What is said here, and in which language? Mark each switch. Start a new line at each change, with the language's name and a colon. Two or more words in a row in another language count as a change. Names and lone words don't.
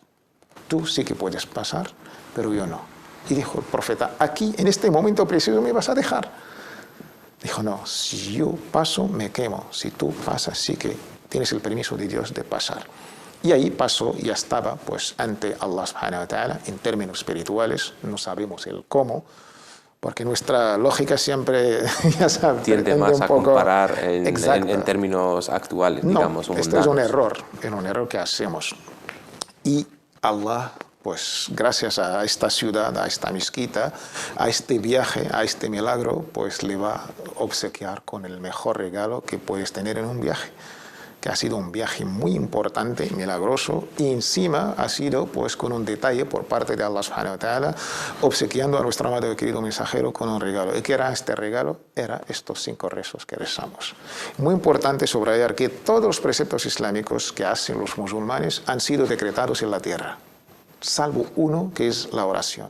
Spanish: Tú sí que puedes pasar, pero yo no. Y dijo el profeta, aquí, en este momento preciso, me vas a dejar. Dijo, no, si yo paso, me quemo. Si tú pasas, sí que tienes el permiso de Dios de pasar. Y ahí pasó, ya estaba pues ante Allah
Arabic: سبحانه وتعالى,
Spanish: en términos espirituales, no sabemos el cómo, porque nuestra lógica siempre, ya sabes, tiende más a comparar en términos actuales, digamos. No, esto es un error que hacemos. Y Allah, pues gracias a esta ciudad, a esta mezquita, a este viaje, a este milagro, pues le va a obsequiar con el mejor regalo que puedes tener en un viaje, que ha sido un viaje muy importante, milagroso, y encima ha sido pues con un detalle por parte de Allah
Arabic: سبحانه وتعالى,
Spanish: obsequiando a nuestro amado y querido mensajero con un regalo. ¿Y qué era este regalo? Era estos 5 rezos que rezamos. Muy importante subrayar que todos los preceptos islámicos que hacen los musulmanes han sido decretados en la tierra, salvo uno, que es la oración.